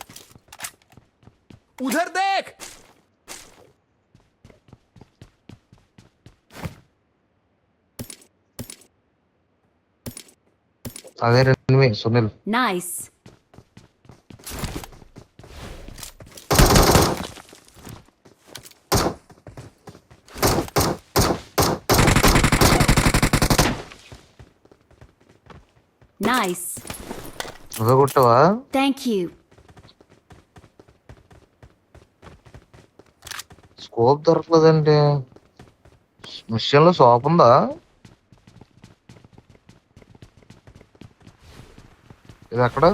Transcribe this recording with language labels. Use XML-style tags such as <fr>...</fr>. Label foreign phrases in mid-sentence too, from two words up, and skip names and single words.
<hi>उधर देख।</hi> <te>అదే రెండు సునీల్.</te> <en>Nice. Nice.</en> <te>నువ్వే కొట్టావా?</te> <en>Thank you.</en> <te>స్కోప్ దొరకలేదండి. మిషన్ లో షాప్ ఉందా? ఇది ఎక్కడ?</te>